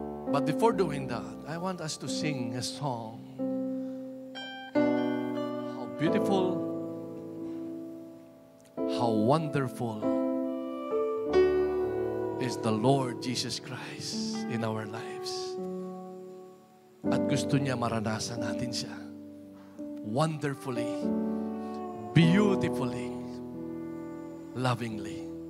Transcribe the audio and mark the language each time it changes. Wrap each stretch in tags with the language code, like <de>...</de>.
<en>But before doing that, I want us to sing a song. How beautiful, how wonderful is the Lord Jesus Christ in our lives.</en> <tl>At gusto niya maranasan natin siya.</tl> <en>Wonderfully, beautifully, lovingly.</en>